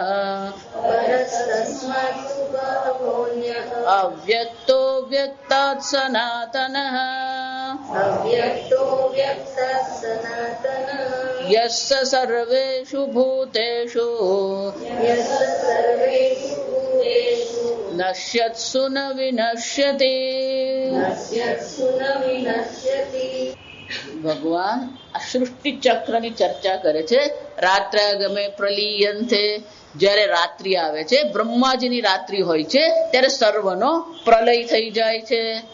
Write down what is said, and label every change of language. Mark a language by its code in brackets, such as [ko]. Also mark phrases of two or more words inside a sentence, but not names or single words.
[sa] अव्यक्तो व्यक्तात् सनातनः यस्य सर्वेषु भूतेषु नश्यत्सु न विनश्यति। [gu] ભગવાન આ સૃષ્ટિ ચક્રની ચર્ચા કરે છે। [sa] रात्रागमे प्रलीयंते, [gu] જ્યારે રાત્રિ આવે છે, બ્રહ્માજીની રાત્રિ હોય છે ત્યારે સર્વનો પ્રલય થઈ જાય છે।